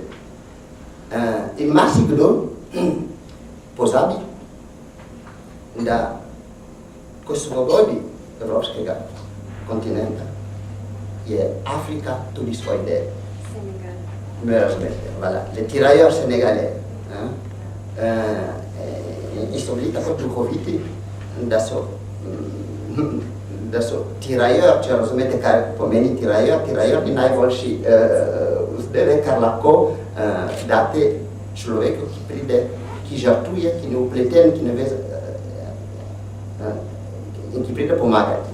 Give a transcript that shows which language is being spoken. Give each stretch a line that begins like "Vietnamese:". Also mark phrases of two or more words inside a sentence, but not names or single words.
Slovenian: In marsikdo pozabi, da ko svobodi evropskega kontinenta je Afrika tudi svoj del. Senegal. me razumete,
French: voilà, le tirailleurs sénégalais,
Slovenian: in so bili tako duhoviti, da so tirailleurs, če razumete, kaj pomeni tirailleurs, tirailleurs ni najboljši zdaj, kar lahko date človeku, ki pride, ki žrtuje, ki ne upleten, ki ne ve, in ki pride pomagati.